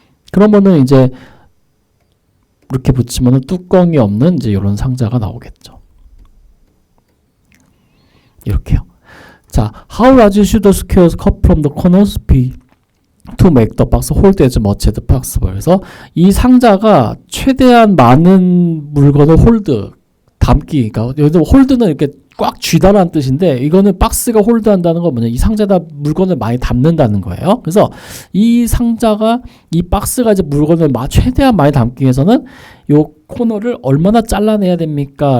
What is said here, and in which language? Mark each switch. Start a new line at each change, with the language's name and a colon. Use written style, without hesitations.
Korean: 그러면은 이제 이렇게 붙이면은 뚜껑이 없는 이제 이런 상자가 나오겠죠. 이렇게요.
English: 자, how large should the squares cut from the corners be to make the box hold as much as possible.
Korean: 그래서 이 상자가 최대한 많은 물건을 담기. 그러니까 여기서 홀드는 이렇게 꽉 쥐다라는 뜻인데 이거는 박스가 홀드한다는 건 뭐냐? 이 상자에다 물건을 많이 담는다는 거예요. 그래서 이 박스가 이제 물건을 최대한 많이 담기 위해서는 요 코너를 얼마나 잘라내야 됩니까?